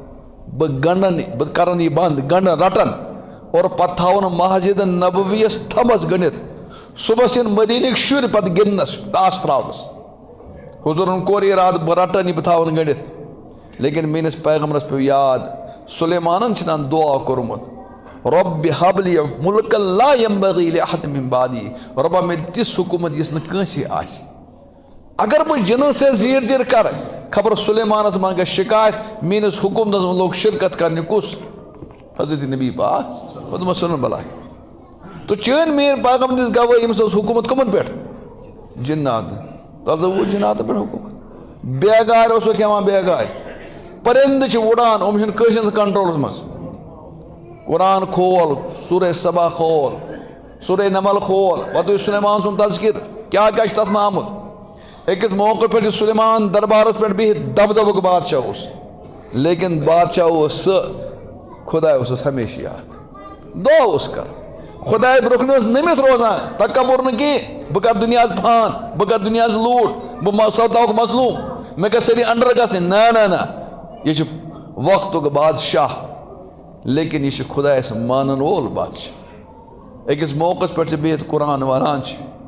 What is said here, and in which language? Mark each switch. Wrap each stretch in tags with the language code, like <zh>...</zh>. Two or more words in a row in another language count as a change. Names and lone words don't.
<ks>بہٕ کرن یہِ بنٛد گنڈن رٹن اور پتہٕ تھاون مسجد نبویس تھمس گٔنڈِتھ صبحس یِن مدیٖنٕکۍ شُرۍ پتہٕ گِنٛدنس ٹاس تراونس حضورن کوٚر ارادٕ بہٕ رٹن یہِ بہٕ تھاون گٔنڈِتھ لیکن میٲنِس پیغمبرس پیوٚو یاد سلیمانن چھُنن دعا کوٚرمُت</ks> <ar>رب هب لي ملكا لا ينبغي لاحد من بعدي</ar> <ks>ربا مےٚ دِ تِژھ حکوٗمت یُس نہٕ کٲنٛسہِ آسہِ اگر بہٕ جنن سے زیٖر زیٖر کرٕ خبر سلیمانس منٛز گژھِ شکایت میٲنِس حکوٗمتس منٛز لوگ شرکت کرنہِ کُس حضرت نبی پاک خدمت سن بلاے تو چٲنۍ میٲنۍ پیغمبرس گوٲہی أمِس ٲس حکوٗمت کٕمن پٮ۪ٹھ جنات تصوُر جناتن پٮ۪ٹھ حکوٗمت بیگارِ اوسُکھ کھٮ۪وان بیگارِ پرندٕ چھِ وُڑان یِم چھِنہٕ کٲنٛسہِ ہٕنٛدِس کنٹرولس منٛز قرآن کھول سورہ سبا کھول سورہ نمل کھول پتہٕ یُس سلیمان سُنٛد تذکر کیٛاہ کیٛاہ چھُ تتھ منٛز آمُت أکِس موقعہٕ پٮ۪ٹھ یُس سلیمان دربارس پٮ۪ٹھ بِہِتھ دبدبُک بادشاہ اوس لیکن بادشاہ اوس سُہ خۄداے اوسُس ہمیشہِ یاد دعا اوس کران خۄداے برونٛہہ کُن اوس نٔمِتھ روزان تکبر نہٕ کینٛہہ بہٕ کرٕ دُنیاہس فان بہٕ کرٕ دُنیاہس لوٗٹ بہٕ سپداوُکھ مظلوٗم مےٚ گژھِ سٲری انڈر گژھٕنۍ نہ یہِ چھُ وقتُک بادشاہ لیکن یہ خدایس مانن وول بادشاہ أکِس موقعس پٮ۪ٹھ چھِ بِہِتھ قرآن ونان چھِ</ks>